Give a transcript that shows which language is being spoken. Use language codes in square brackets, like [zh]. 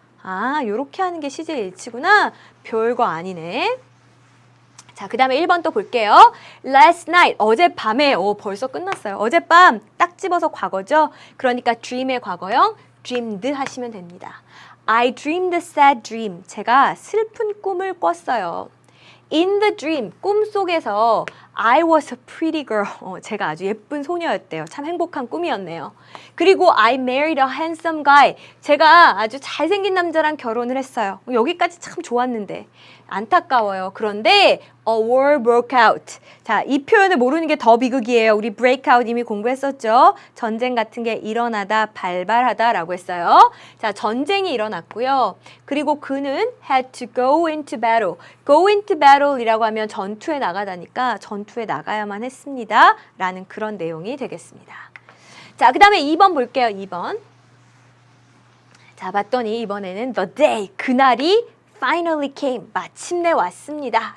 [ko] 아, 요렇게 하는 게 시제 일치구나. 별거 아니네. 자, 그 다음에 1번 또 볼게요. [en] Last night, [ko] 어젯밤에, 벌써 끝났어요. 어젯밤 딱 집어서 과거죠. 그러니까 dream의 과거형 dreamed 하시면 됩니다. [en] I dreamed a sad dream. [ko] 제가 슬픈 꿈을 꿨어요. [en] In the dream, [ko] 꿈속에서 [en] I was a pretty girl. [ko] 제가 아주 예쁜 소녀였대요. 참 행복한 꿈이었네요. 그리고 [en] I married a handsome guy. [ko] 제가 아주 잘생긴 남자랑 결혼을 했어요. 여기까지 참 좋았는데 안타까워요. 그런데 [en] a war broke out. [ko] 자, 이 표현을 모르는 게 더 비극이에요. 우리 breakout 이미 공부했었죠. 전쟁 같은 게 일어나다, 발발하다라고 했어요. 자, 전쟁이 일어났고요. 그리고 그는 [en] had to go into battle. [ko] go into battle이라고 하면 전투에 나가다니까 전투에 나가야만 했습니다. 라는 그런 내용이 되겠습니다. 자, 그 다음에 2번 볼게요. 2번. 자, 봤더니 이번에는 [en] the day, [ko] 그날이 [en] finally came, [ko] 마침내 왔습니다.